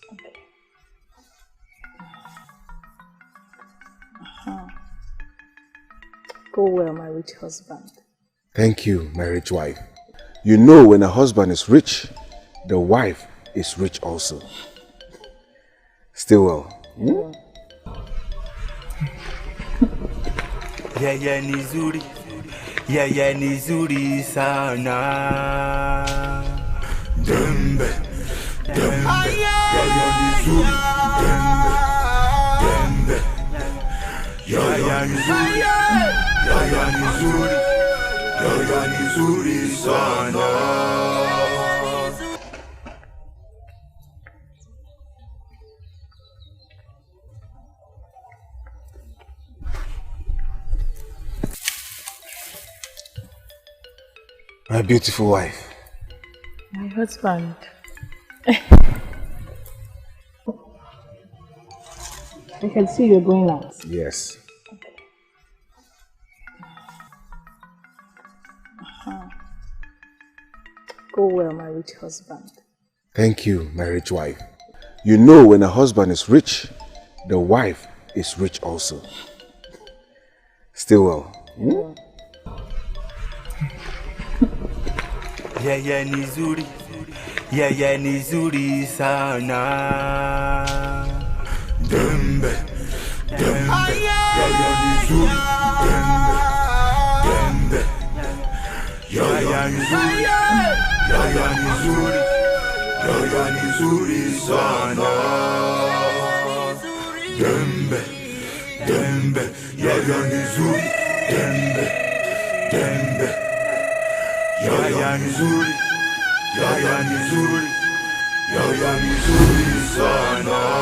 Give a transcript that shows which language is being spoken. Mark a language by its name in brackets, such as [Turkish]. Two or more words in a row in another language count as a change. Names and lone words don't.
[English] Go well, my rich husband. Thank you, my rich wife. You know, when a husband is rich, the wife is rich also. Still well. Hmm? [Swahili] Yaya nizuri, yaya nizuri sana. Dembe, dembe, yaya nizuri, dembe, dembe, yaya nizuri, yaya nizuri, yaya nizuri sana. [English] My beautiful wife. My husband. I can see you're going out. Yes. Go well, my rich husband. Thank you, my rich wife. You know, when a husband is rich, the wife is rich also. Still well. Hmm? [Swahili] Yaya nizuri, yaya nizuri sana. Dembe, dembe, yaya nizuri, dembe, dembe, yaya nizuri, yaya nizuri, yaya nizuri sana. Dembe, dembe, yaya nizuri, dembe, dembe. Yaya nizuri, yaya nizuri, yaya nizuri sana.